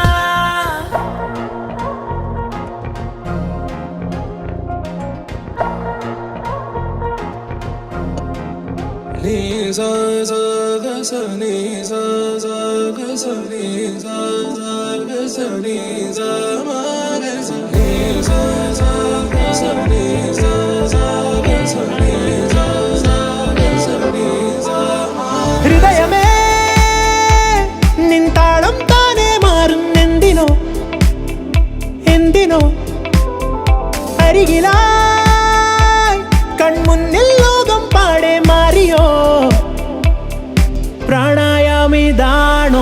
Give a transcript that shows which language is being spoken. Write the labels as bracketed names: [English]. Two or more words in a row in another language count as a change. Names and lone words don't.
[Malayalam] నీ సా సా గ స నీ సా సా గ స నీ సా సా గ స నీ సా మా గ స నీ సా సా గ స నీ సా సా గ స నీ సా సా గ స నీ సా మా ഹൃദയമേ നിൻ താളം താനേ മാറുന്നെന്തിനോ എന്തിനോ അരികിലായി കൺമുന്നിൽ ലോകം പാടെ മാറിയോ പ്രാണായാമിതാണോ